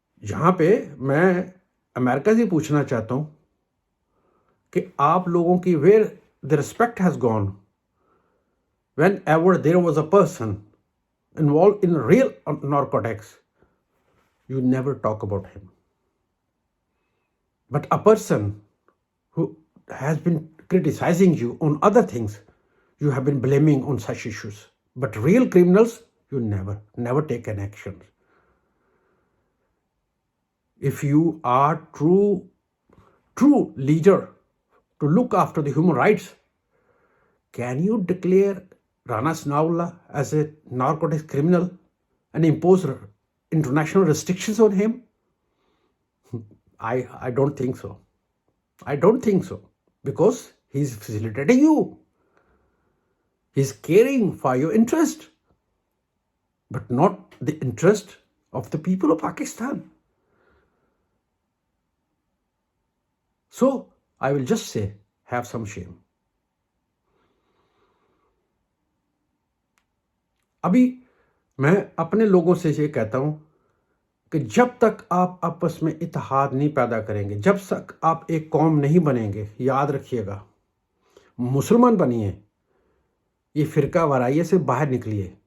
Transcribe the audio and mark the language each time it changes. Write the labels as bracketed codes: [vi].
[ur] یہاں پہ میں امریکہ سے پوچھنا چاہتا ہوں کہ آپ لوگوں کی [en] Where the respect has gone whenever there was a person involved in real narcotics. You never talk about him. But a person who has been criticizing you on other things, you have been blaming on such issues. But real criminals, you never take an action. If you are true leader to look after the human rights, can you declare Rana Sanaullah as a narcotics criminal and impose international restrictions on him? I don't think so. I don't think so. Because he's facilitating you. He's caring for your interest, but not the interest of the people of Pakistan. So, I will just say, have some shame. [ur] ابھی میں اپنے لوگوں سے یہ کہتا ہوں کہ جب تک آپ آپس میں اتحاد نہیں پیدا کریں گے, جب تک آپ ایک قوم نہیں بنیں گے, یاد رکھیے گا, مسلمان بنیے, یہ فرقہ وارائیت سے باہر نکلیے.